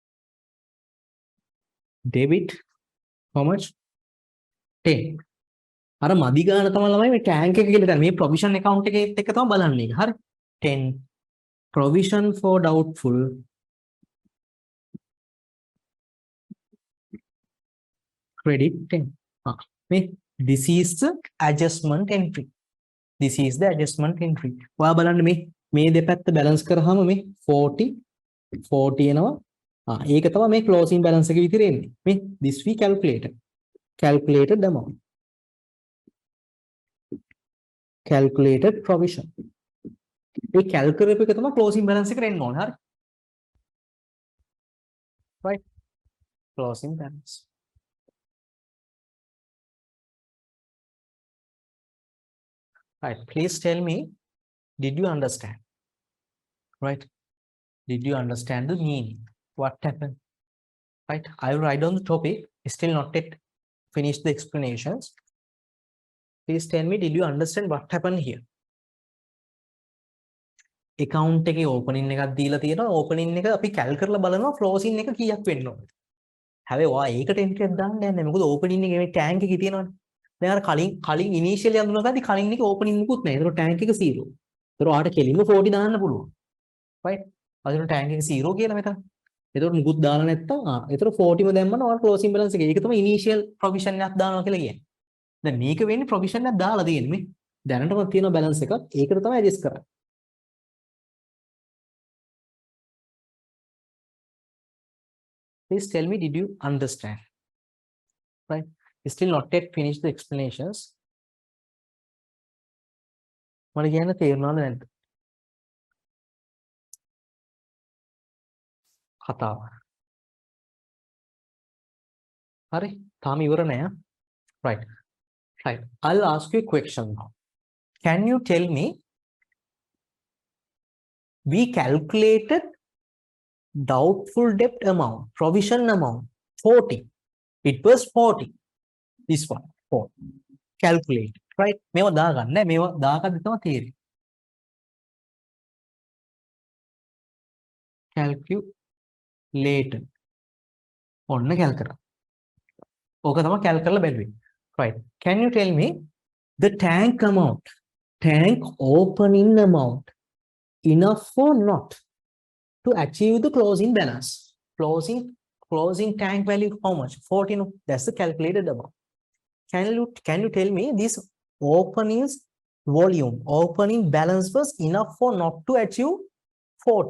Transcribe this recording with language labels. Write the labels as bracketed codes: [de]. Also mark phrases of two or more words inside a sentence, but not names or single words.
[en] how much [si] 10 අර මදි ගාන තමයි ළමයි මේ ටැංක් එක කියලා දැන් මේ [en] provision account [si] එකේත් එක තමයි බලන්නේ. හරි. [en] 10 provision for doubtful credit 10. මේ this is the adjustment entry. This is the adjustment entry. [si] ඔයා බලන්න මේ දෙපැත්ත බැලන්ස් කරාම මේ 40 එනවා. ඒක තමයි මේ [en] closing balance [si] එක විතර එන්නේ. [en] මේ this we calculated amount. Calculated provision. [si] මේ calculate එක තමයි [en] closing balance [si] එකට එන්න ඕනේ. හරි. [en] Right. Closing balance. Right. Please tell me, did you understand? Right. Did you understand the meaning? What happened? Right. I will write down the topic. Still not yet finished the explanations. Please tell me, did you understand what happened here? [si] Account එකේ opening එකක් දීලා තියෙනවා. Opening එක අපි calc කරලා බලනවා closing එක කීයක් වෙන්න ඕනද? හැබැයි ඔයා ඒකට entry එකක් දාන්න යන්නේ. මොකද opening එකේ මේ tank එකේ තියෙනවනේ. දැන් අර කලින් initially අඳුනගද්දි කලින් එකේ opening මුකුත් නැහැ. ඒතකොට tank එක 0. ඒතකොට ඔයාට කෙලින්ම 40 දාන්න පුළුවන්. right? අදින tank එක 0 කියලා මෙතන. ඒතකොට මුකුත් දාලා නැත්තම් ඒතකොට 40ම දැම්මම ඔයාලා [en] closing balance [si] එක. ඒක තමයි initial provision එකක් දානවා කියලා කියන්නේ. දැන් මේක වෙන්නේ provision එකක් දාලා තියෙන්නේ මේ. දැනටම තියෙන balance එකක්. ඒකට තමයි adjust කරන්නේ. [en] Please tell me, did you understand? Right? Still not yet finished the explanations. [si] මට කියන්න තේරුණාද නැද්ද? කතාව. හරි? තාම ඉවර නෑ. [en] Right. Right. I'll ask you a question now. Can you tell me, we calculated doubtful debt amount, provision amount, 40. It was 40. This one, 4. Calculate. Right? [si] මේවා දාගන්න නෑ. මේවා දාගන්න තමයි තේරෙන්නේ. [en] Calculated. [si] ඔන්න calc කරා. ඕක තමයි calc කරලා බැලුවේ. [en] Right. Can you tell me the tank amount, tank opening amount, enough or not to achieve the closing balance? Closing tank value how much? 40. No? That's the calculated amount. Can you tell me this opening's volume, opening balance was enough or not to achieve 40?